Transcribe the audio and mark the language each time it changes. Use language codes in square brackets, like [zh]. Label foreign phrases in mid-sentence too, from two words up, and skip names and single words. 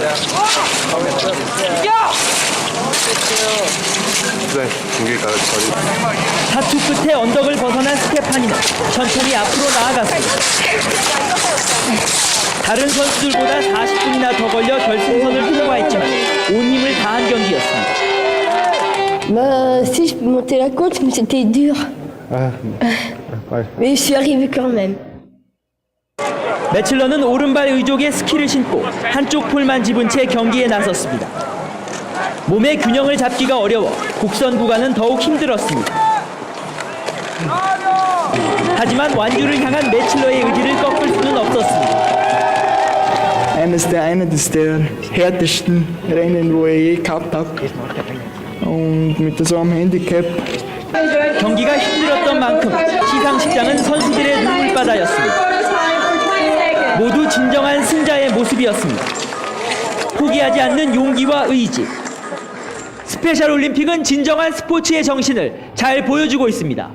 [ko] 다투 끝에 언덕을 벗어난 스테파니는 천천히 앞으로 나아갔습니다. 다른 선수들보다 40분이나 더 걸려 결승선을 통과했지만 온 힘을 다한 경기였습니다. [fr] Si je peux monter la côte, mais c'était dur. Mais je suis arrivée quand même. [ko] 매칠러는 오른발 의족에 스키를 신고 한쪽 폴만 집은 채 경기에 나섰습니다. 몸의 균형을 잡기가 어려워 곡선 구간은 더욱 힘들었습니다. 하지만 완주를 향한 매칠러의 의지를 꺾을 수는 없었습니다. [de] Eines der härtesten Rennen, wo ich je gehabt habe. Und mit so einem Handicap. [ko] 경기가 힘들었던 만큼 시상식장은 선수들의 눈물바다였습니다. 모두 진정한 승자의 모습이었습니다. 포기하지 않는 용기와 의지. 스페셜 올림픽은 진정한 스포츠의 정신을 잘 보여주고 있습니다.